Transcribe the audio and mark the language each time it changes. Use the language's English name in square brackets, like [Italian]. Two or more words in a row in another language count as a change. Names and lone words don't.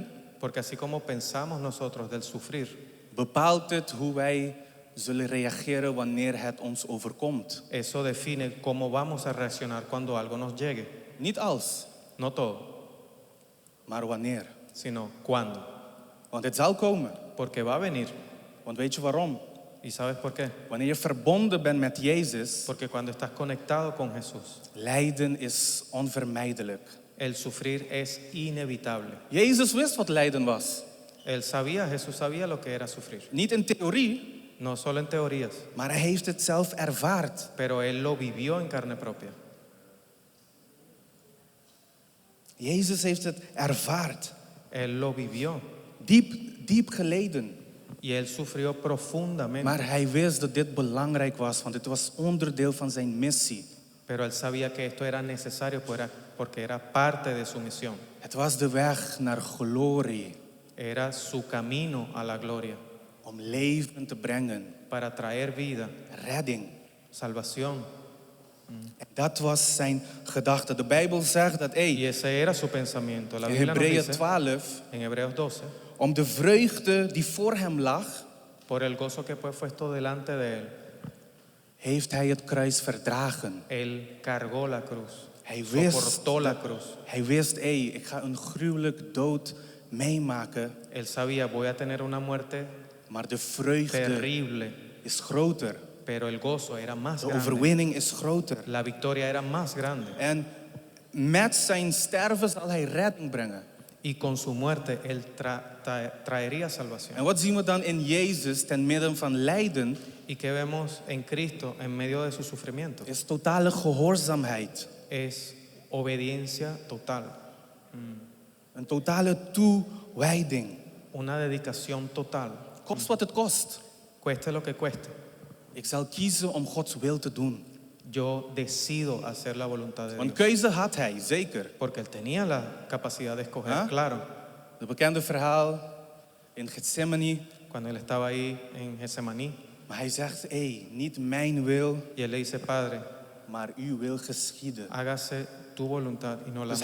[Spanish] Porque así como pensamos nosotros del sufrir, [Dutch] bepaalt het hoe wij zullen reageren wanneer het ons overkomt. [Spanish] eso define cómo vamos a reaccionar cuando algo nos llegue. [Dutch] Niet als, [Spanish] No todo, [Dutch] maar wanneer. [Spanish] sino cuándo. [Dutch] Want het zal komen. [Spanish] Porque va a venir. [Dutch] Want weet je waarom? [Spanish] ¿Y sabes por qué? [Dutch] Wanneer je verbonden bent met Jezus, [Spanish] Porque cuando estás conectado con Jesús, [Dutch] lijden is onvermijdelijk. [Spanish] el sufrir es inevitable. [Dutch] Jezus wist wat lijden was. [Spanish] Él sabía, Jesús sabía lo que era sufrir. [Dutch] Niet in theorie, [Spanish] No solo en teorías, [Dutch] maar hij heeft het zelf ervaard. [Spanish] pero Él lo vivió en carne propia. [Dutch] Jezus heeft het ervaard. [Spanish] Él lo vivió [Dutch] Diep geleden. [Spanish] y Él sufrió profundamente. [Dutch] Maar hij wist dat dit belangrijk was, want het was onderdeel van zijn missie. [Spanish] Pero Él sabía que esto era necesario porque era parte de su misión. [Dutch] Het was de weg naar glorie, [Spanish] Era su camino a la gloria [Dutch] om leven te brengen, [Spanish] para traer vida, [Dutch] redding. [Spanish] salvación. [Dutch] En dat was zijn gedachte. De Bijbel zegt dat, [Spanish] Y ese era su pensamiento. La [Dutch] in [Spanish] Biblia nos [Dutch] Hebreeën [Spanish] dice [Dutch] 12, [Spanish] en Hebreos 12, [Dutch] om de vreugde die voor hem lag, [Spanish] por el gozo que fue puesto delante de Él, [Dutch] heeft hij het kruis verdragen. [Spanish] Él cargó la cruz, [Dutch] Hij wist, [Spanish] soportó la cruz. [Dutch] hij wist, ik ga een gruwelijk dood meemaken, [Spanish] Él sabía, voy a tener una muerte [Dutch] maar de vreugde [Spanish] terrible, [Dutch] is groter. [Spanish] pero el gozo era más [Dutch] De [Spanish] grande. [Dutch] overwinning is groter. [Spanish] La victoria era más grande. [Dutch] En met zijn sterven zal hij redding brengen. [Spanish] Y con su muerte Él traería [Dutch] En [Spanish] salvación. [Dutch] wat zien we dan in Jezus ten midden van lijden? [Spanish] ¿Y qué vemos en Cristo en medio de su sufrimiento? [Dutch] Is totale gehoorzaamheid. [Spanish] Es obediencia total, [Dutch] Een totale toewijding. [Spanish] una dedicación total. [Dutch] Kost wat het kost. [Spanish] Cueste lo que cueste. [Dutch] Ik zal kiezen om Gods wil te doen. [Spanish] Yo decido hacer la voluntad de [Dutch] Want [Spanish] Dios. [Dutch] keuze had hij, zeker. [Spanish] Porque Él tenía la capacidad de escoger, ¿Ah? claro. [Dutch] Het bekende verhaal in Gethsemane. [Spanish] Cuando Él estaba ahí en Getsemaní. [Dutch] Maar hij zegt, niet mijn wil, [Spanish] Y Él le dice, Padre, [Dutch] maar uw wil geschieden. [Spanish] hágase tu voluntad y no la